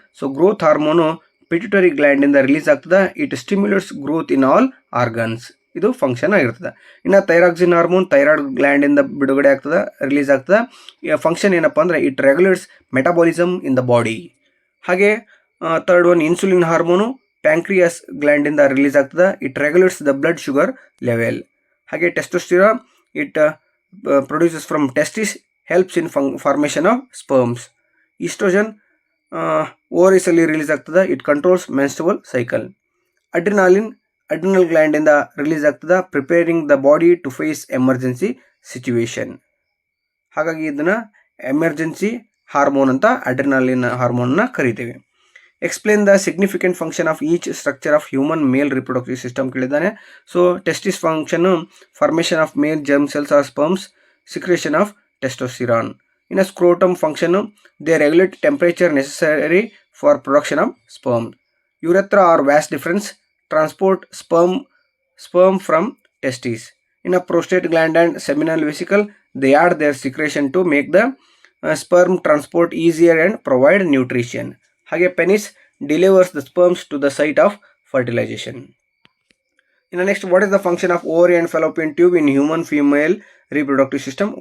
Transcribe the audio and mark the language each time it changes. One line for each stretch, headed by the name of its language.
Kannada: So growth hormone pituitary ಗ್ಲ್ಯಾಂಡಿಂದ release ಆಗ್ತದೆ.
English: it stimulates growth in all organs,
Kannada: ಇದು function ಆಗಿರ್ತದೆ. ಇನ್ನು ಥೈರಾಕ್ಸಿನ್ ಹಾರ್ಮೋನ್ ಥೈರಾಯ್ಡ್ ಗ್ಲ್ಯಾಂಡಿಂದ ಬಿಡುಗಡೆ ಆಗ್ತದೆ, ರಿಲೀಸ್ ಆಗ್ತದೆ. ಫಂಕ್ಷನ್ ಏನಪ್ಪ ಅಂದರೆ
English: It regulates metabolism in the body.
Kannada: ಹಾಗೆ third one insulin hormone pancreas ಗ್ಲ್ಯಾಂಡಿಂದ release ಆಗ್ತದೆ.
English: It regulates the blood sugar level. ಹಾಗೆ testosterone, it produces from testis, helps in formation of sperms. Estrogen ovaries ಅಲ್ಲಿ release ಆಗ್ತದೆ. It controls menstrual cycle. Adrenaline adrenal ಗ್ಲ್ಯಾಂಡಿಂದ release ಆಗ್ತದೆ, preparing the body to face emergency situation.
Kannada: ಹಾಗಾಗಿ ಇದನ್ನು emergency hormone ಅಂತ adrenaline ಹಾರ್ಮೋನ್ನ ಕರಿತೀವಿ.
English: explain the significant function of each structure of human male reproductive system
Kannada: ಕೇಳಿದ್ದಾನೆ.
English: So testis ಫಂಕ್ಷನ್ನು formation of male germ cells or sperms, secretion of testosterone. ಇನ್ನು scrotum ಫಂಕ್ಷನ್ನು they regulate temperature necessary for production of sperm. Urethra or vas deferens transport sperm from testes. In a prostate gland and seminal vesicle, they add their secretion to make the sperm transport easier and provide nutrition. ಹಾಗೆ penis delivers the sperms to the site of fertilization. In the next, what is the function of ovary and fallopian tube in human female reproductive system?